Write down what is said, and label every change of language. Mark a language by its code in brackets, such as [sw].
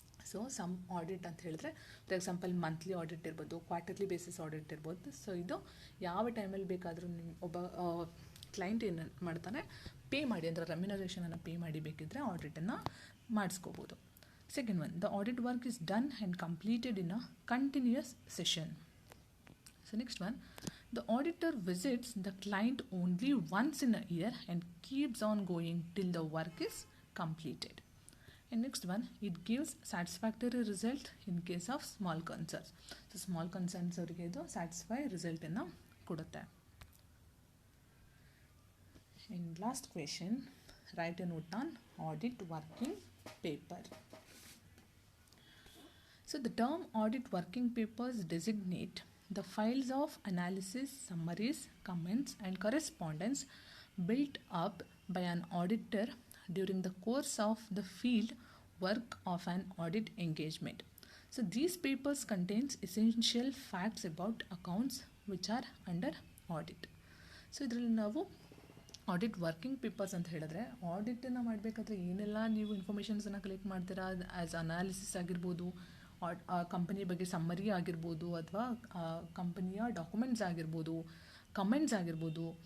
[kn] So some audit ಅಂತ ಹೇಳಿದ್ರೆ, for example monthly audit ಇರ್ಬೋದು, ಕ್ವಾರ್ಟರ್ಲಿ ಬೇಸಿಸ್ ಆಡಿಟ್ ಇರ್ಬೋದು. ಸೊ ಇದು ಯಾವ ಟೈಮಲ್ಲಿ ಬೇಕಾದರೂ ನಿಮ್ಮ ಒಬ್ಬ ಕ್ಲೈಂಟ್ ಏನು ಮಾಡ್ತಾನೆ, ಪೇ ಮಾಡಿ ಅಂದರೆ ರೆಮ್ಯುನರೇಷನನ್ನು ಪೇ ಮಾಡಿ ಬೇಕಿದ್ದರೆ ಆಡಿಟನ್ನು ಮಾಡಿಸ್ಕೋಬೋದು. [en] Second one, the audit work is done and completed in a continuous session. So next one, the auditor visits the client only once in a year and keeps on going till the work is completed. And next one, it gives satisfactory result in case of small concerns. So small concerns [kn] ಅವರಿಗೆ ಇದು [en] satisfy result [kn] ಅನ್ನು ಕೊಡುತ್ತೆ. [en] And last question, write a note on audit working paper. So the term audit working papers designate the files of analysis, summaries, comments, and correspondence built up by an auditor during the course of the field work of an audit engagement. So these papers contains essential facts about accounts which are under audit. [kn] So ಇದರಲ್ಲಿ ನಾವು audit working papers ಅಂತ ಹೇಳಿದ್ರೆ, ಆಡಿಟನ್ನು ಮಾಡಬೇಕಾದ್ರೆ ಏನೆಲ್ಲ ನೀವು ಇನ್ಫಾರ್ಮೇಷನ್ಸನ್ನು collect ಮಾಡ್ತೀರಾ, as analysis ಆಗಿರ್ಬೋದು, company ಬಗ್ಗೆ ಸಮ್ಮರಿ ಆಗಿರ್ಬೋದು, ಅಥವಾ ಕಂಪನಿಯ ಡಾಕ್ಯುಮೆಂಟ್ಸ್ ಆಗಿರ್ಬೋದು, ಕಮೆಂಟ್ಸ್ ಆಗಿರ್ಬೋದು.